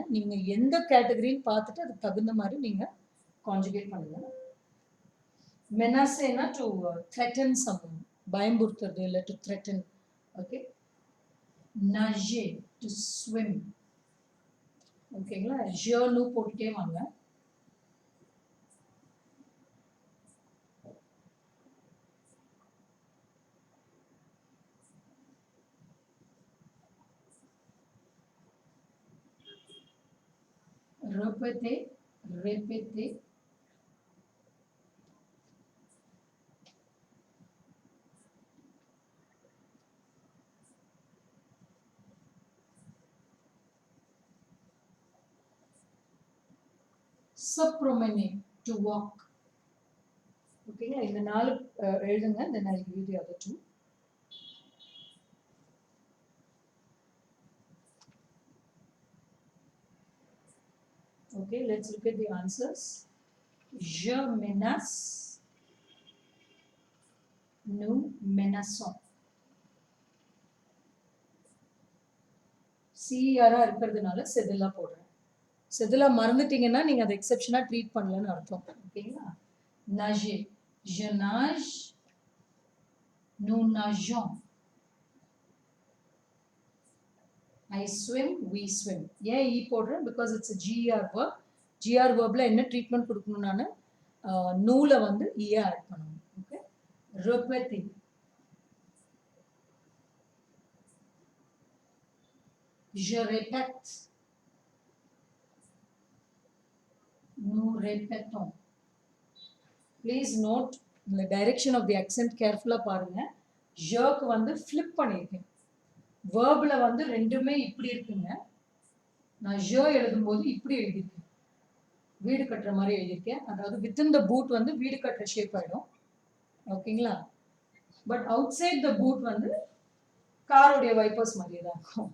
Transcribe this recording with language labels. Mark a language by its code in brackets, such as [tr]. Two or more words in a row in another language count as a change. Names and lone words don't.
[ta] நீங்கள் எந்த கேட்டகரின்னு பார்த்துட்டு அதுக்கு தகுந்த மாதிரி நீங்கள் கான்ஜுகேட் பண்ணுங்க. மெனாசேனா [en] to threaten someone, [ta] பயம்புறுத்துறது இல்லை, [en] to threaten. [ta] ஓகே. நஜே [en] to swim. [ta] ஓகேங்களா? ஜேர்னு போட்டுட்டே வாங்க. [fr] répéter, répéter. Se promener, [en] to walk. [ta] ஓகேங்களா? இந்த 4 எழுதுங்க. [en] then I'll give you the other 2. Okay, let's look at the answers. [fr] Je menace, nous menaçons. [ta] சிஆரா இருக்கிறதுனால செதில்லா போடுறேன். ஸோ இதெல்லாம் மறந்துட்டீங்கன்னா நீங்கள் அதை எக்ஸெப்ஷனாக ட்ரீட் பண்ணலன்னு அர்த்தம். ஓகேங்களா? [fr] nager, je nage, nous nageons. [en] I swim, we swim. [ta] ஏன் ஈ போடுறேன்? [en] because it's GR verb. GR verb [ta] என்ன ட்ரீட்மெண்ட் கொடுக்கணும்? நான் நூலை வந்து ஈயை ஆட் பண்ணணும். ஓகே, [fr] repetir. Je répète. Nous répétons. [en] Please note the direction of the accent carefully பாருங்க. [ta] ஜக்கு வந்து flip பண்ணியிருக்கேன். வேர்பில் வந்து ரெண்டுமே இப்படி இருக்குங்க. நான் ஜ எழுதும்போது இப்படி எழுதியிருக்கேன், வீடு கட்டுற மாதிரி எழுதியிருக்கேன். அதாவது [en] within the boot [ta] வந்து வீடு கட்டுற ஷேப் ஆகிடும். ஓகேங்களா? [en] but outside the boot [ta] வந்து காரோடைய வைப்பர்ஸ் மாதிரியே தான் இருக்கும்.